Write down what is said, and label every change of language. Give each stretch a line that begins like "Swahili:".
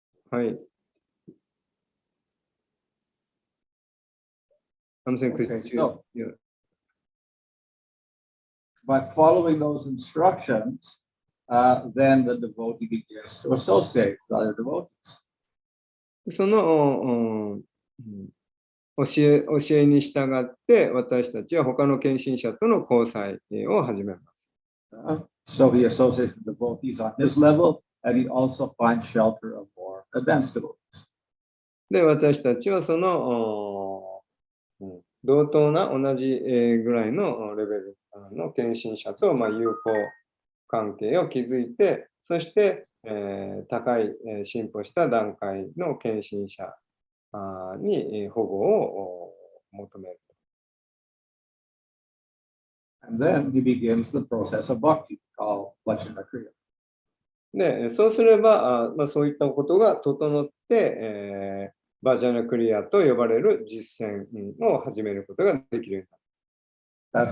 Japanese: はい。
English: I'm saying, Okay, could you, so- yeah. By following those instructions, then the devotee begins to associate with other devotees.
Japanese: その教えに従って私たちは他の献身者との交際を始めます。
English: So he associates with devotees on his level, and he also finds shelter of more advanced devotees.
Japanese: で、私たちはその同等な同じぐらいのレベルの献身者と友好関係を築いて、そして高い進歩した段階の献身者に保護を求める。
English: And then he begins the process of bhakti, called Vajana Kriya.
Japanese: で、そうすれば、そういったことが整って、バジャナクリアと呼ばれる実践を始めることができるようになる。